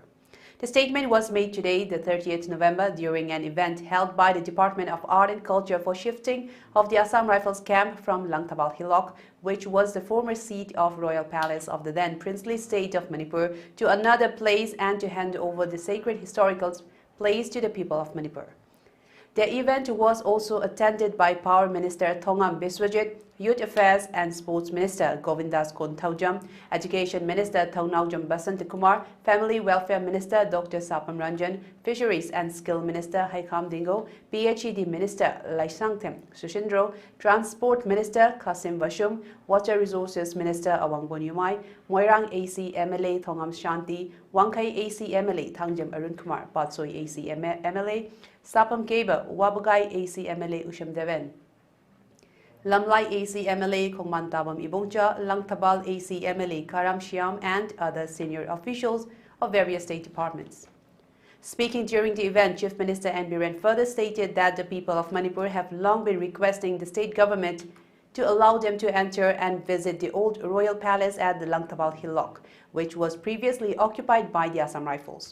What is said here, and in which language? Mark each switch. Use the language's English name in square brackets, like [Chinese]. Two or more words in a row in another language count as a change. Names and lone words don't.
[English] The statement was made today, the 30th November, during an event held by the Department of Art and Culture for shifting of the Assam Rifles camp from Langtabal Hillock, which was the former seat of Royal Palace of the then princely state of Manipur, to another place and to hand over the sacred historical place to the people of Manipur. The event was also attended by Power Minister Thongam Biswajit, Youth Affairs and Sports Minister Govindas Chongtham, Education Minister Thongnaujam Basantakumar, Family Welfare Minister Dr. Sapam Ranjan, Fisheries and Skill Minister Haikam Dingo, PHED Minister Laisangthem Sushindro, Transport Minister Kasim Bashum, Water Resources Minister Awangbo Nyumai, Moirang AC MLA Thongam Shanti, Wangkai AC MLA Thangjam Arun Kumar, Patsoi AC MLA, Sapam Keba, Wabugai AC MLA Usham Deven. Lamlai AC MLA Kongmantabam Ibongcha, Langtabal AC MLA Karam Shyam and other senior officials of various state departments. Speaking during the event, Chief Minister N. Biren further stated that the people of Manipur have long been requesting the state government to allow them to enter and visit the old royal palace at the Langtabal Hillock, which was previously occupied by the Assam Rifles.